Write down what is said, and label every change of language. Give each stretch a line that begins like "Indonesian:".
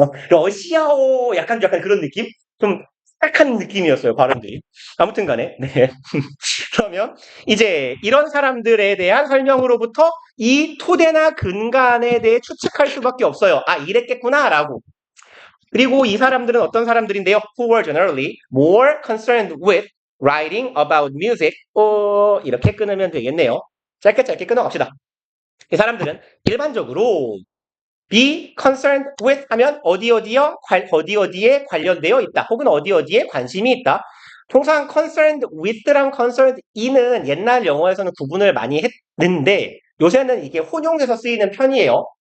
Korean: 러시아어 약간 그런 느낌? 좀 딱한 느낌이었어요, 발음들이. 아무튼 간에. 네. 그러면 이제 이런 사람들에 대한 설명으로부터 이 토대나 근간에 대해 추측할 수밖에 없어요. 아, 이랬겠구나라고. 그리고 이 사람들은 어떤 사람들인데요?
English: Who were generally more concerned with writing about music.
Korean: 이렇게 끊으면 되겠네요. 짧게 끊어갑시다. 이 사람들은 일반적으로 be concerned with 하면 어디에 관련되어 있다. 혹은 어디에 관심이 있다. 통상 concerned with랑 concerned in은 옛날 영어에서는 구분을 많이 했는데 요새는 이게 혼용돼서 쓰이는 편이에요.